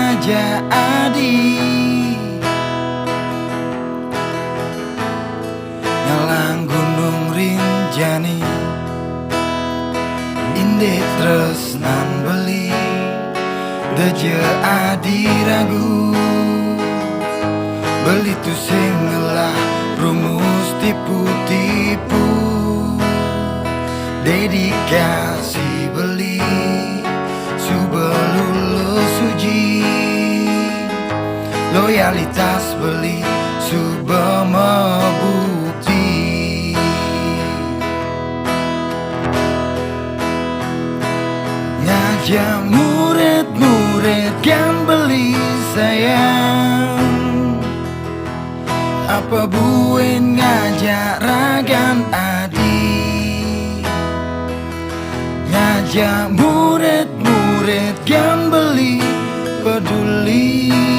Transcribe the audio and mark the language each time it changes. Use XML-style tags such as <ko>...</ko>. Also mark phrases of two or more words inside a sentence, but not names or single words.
<ban>jadi ngalang gunung rinjani inde tresnan beli deje adi ragu beli tu sing ngelah rumus tipu-tipu dedikasi beli</ban> <id>lulus uji loyalitas</id> <ban>beli suba mebukti ngajak murid-murid kan beli sayang apa buin ngajak ragan adi ngajak murid-murid kan beli peduli</ban>